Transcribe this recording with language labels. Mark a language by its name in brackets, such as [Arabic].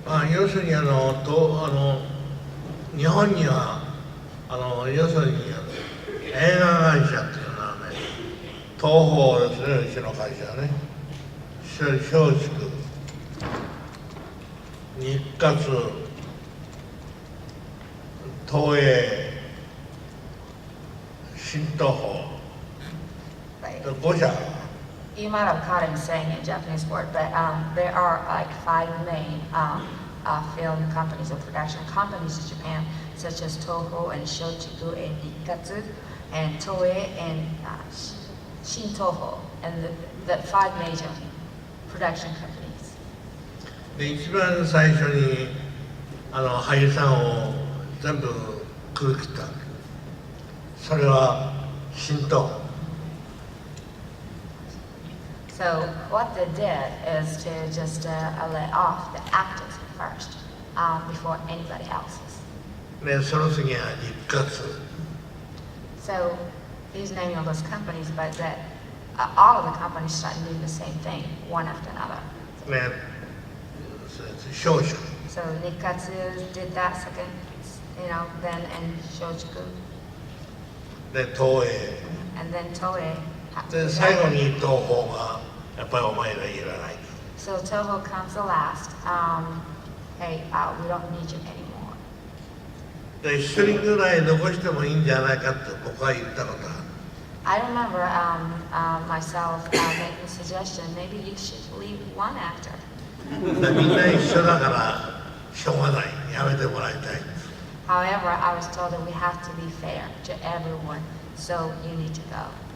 [Japanese] 要するに日本には要するに映画会社っていうのはね、東宝ですね、うちの会社ね、松竹、日活、東映、新東宝、5社。 [English] You might have caught him saying a Japanese word, but there are like 5 main film companies or production companies in Japan, such as Toho and Shochiku and Nikatsu and Toei and Shin Toho, and the 5 major production companies. [Japanese] で一番最初に俳優さんを全部食い切った。それは新東宝。 [English] So what they did is to just let off the actors first before anybody else's. [Japanese] でその次は日活。 [English] So he's naming all those companies, but that all of the companies started doing the same thing, one after another. [Japanese] ね、松竹。 [English] So Nikatsu did that second, then and Shochiku. [Japanese] で東映。 [English] And then Toei. [Japanese] で最後に東宝がやっぱりお前らいらない。 [English] So Toho comes the last. Hey, we don't need you anymore. [Japanese] で一人ぐらい残してもいいんじゃないかって僕は言ったことある。 [English] I remember myself making a suggestion. Maybe you should leave one actor. [Japanese] みんな一緒だからしょうがない。やめてもらいたい。 [English] However, I was told that we have to be fair to everyone, so you need to go.